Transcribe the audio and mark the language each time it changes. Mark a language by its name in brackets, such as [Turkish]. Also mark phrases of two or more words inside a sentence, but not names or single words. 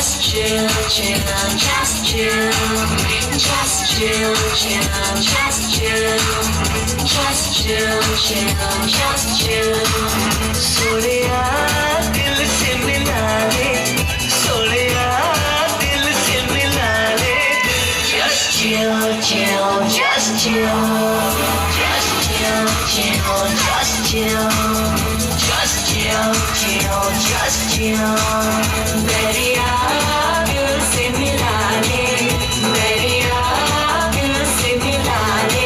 [English] chill, chill, just chill, just chill, chill, just chill, just chill, chill, just chill. [Hindi] सोनिया दिल से मिला ले, सोनिया दिल से मिला ले. [English] Just chill, chill, just chill, just chill, chill, just chill, just chill, chill, just chill. [Hindi] मेरी आँख दिल से मिला ले, मेरी आँख दिल से मिला ले.